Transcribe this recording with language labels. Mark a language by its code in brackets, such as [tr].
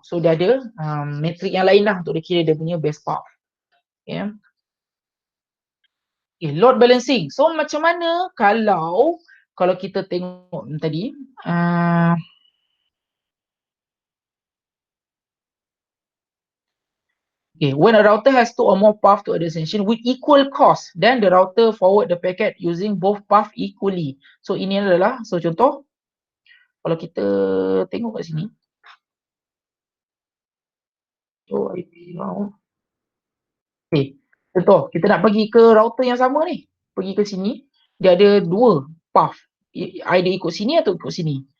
[ms] So dia ada metric yang lain lah untuk dia kira dia punya base path. Okay. Okay, load balancing. [en] So [ms] macam mana kalau kita tengok tadi [en] okay, when a router has 2 or more path to a destination with equal cost, then the router forward the packet using both path equally. [ms] So ini adalah contoh kalau kita tengok kat sini. So IP now. Okay. Contoh, kita nak pergi ke router yang sama ni. Pergi ke sini, dia ada 2 path. Either ikut sini atau ikut sini.